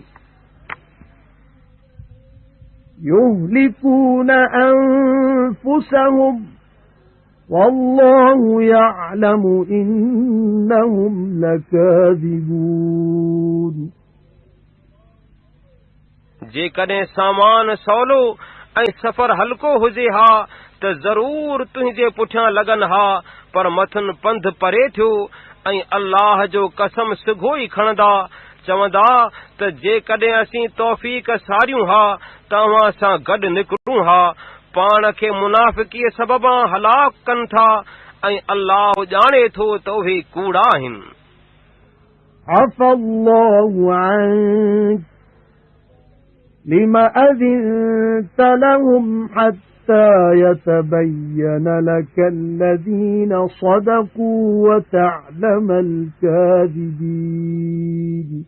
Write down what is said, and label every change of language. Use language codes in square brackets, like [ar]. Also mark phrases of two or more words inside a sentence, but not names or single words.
[ar] يهلكون أنفسهم والله يعلم إنهم لكاذبون [sd] जेकॾहिं सामान सवलो ऐं सफ़र हल्को हुजे हा त ज़रूर तुंहिंजे पुठियां लॻनि हा पर मथुन पंध परे थियो ऐं अल्लाह जो कसम सिघो ई खणंदा चवंदा त जेकॾहिं असीं तौफ़ीक़ सारियूं हा त अव्हां सां गॾु निकिरूं हा पाण खे मुनाफ़िकीअ सबबां हलाक कनि था ऐं अल्लाह ॼाणे थो त उहे कूड़ा आहिनि [ar] عفى الله عنك لما أذنت لهم حتى يتبين لك الذين صدقوا وتعلم الكاذبين